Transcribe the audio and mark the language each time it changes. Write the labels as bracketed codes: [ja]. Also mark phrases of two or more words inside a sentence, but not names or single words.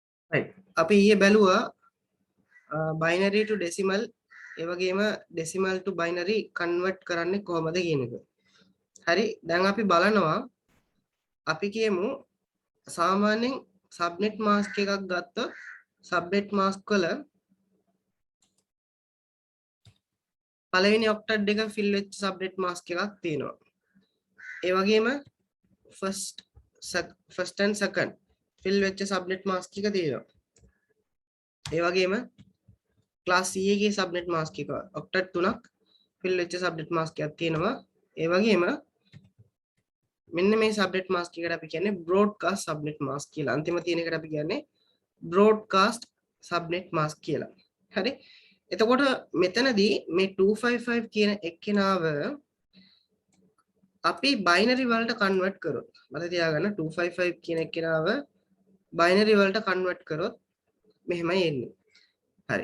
[si] right අපි ඊයේ බැලුවා [en] binary to decimal [si] ඒ වගේම [en] decimal to binary convert [si] කරන්නේ කොහොමද කියන එක. හරි දැන් අපි බලනවා අපි කියමු සාමාන්‍යයෙන් [en] subnet mask [si] එකක් ගත්තොත් [en] subnet mask [si] වල පළවෙනි octet එක fill වෙච්ච [en] subnet mask [si] එකක් තියෙනවා. ඒ වගේම [en] first and second fill [si] වෙච්ච [en] subnet mask [si] එක තියෙනවා. ඒ වගේම [en] class C [si] එකේ [en] subnet mask [si] එක octet 3ක් fill වෙච්ච [en] subnet mask [si] එකක් තියෙනවා. ඒ වගේම මෙන්න මේ [en] subnet mask [si] එකට අපි කියන්නේ [en] broadcast subnet mask [si] කියලා. අන්තිම තියෙන එකට අපි කියන්නේ [en] broadcast subnet mask [si] කියලා. හරි. එතකොට මෙතනදී මේ 255 කියන එක්කෙනාව අපි binary වලට convert කරොත් මතක තියාගන්න 255 කියන එක්කෙනාව binary වලට convert කරොත් මෙහෙමයි එන්නේ. හරි.